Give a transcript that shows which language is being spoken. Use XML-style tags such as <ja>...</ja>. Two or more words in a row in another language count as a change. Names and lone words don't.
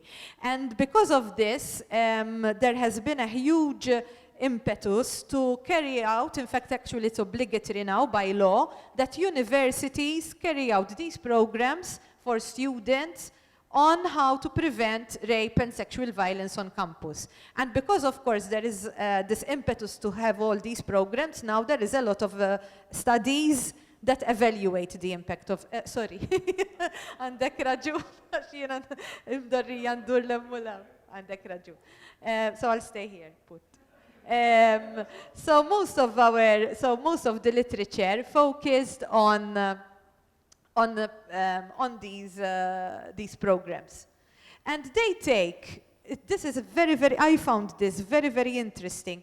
<en>And because of this, there has been a huge impetus to carry out, in fact, actually it's obligatory now by law, that universities carry out these programs for students on how to prevent rape and sexual violence on campus. And because, of course, there is this impetus to have all these programs, now there is a lot of studies that evaluate the impact of, sorry,</en> <mt>għandek raġun, xina mdorrija ndur l-emmula, għandek raġun.</mt> <en>So I'll stay here, put. So most of the literature focused on these programs. And they take, this is I found this very, very interesting.</en>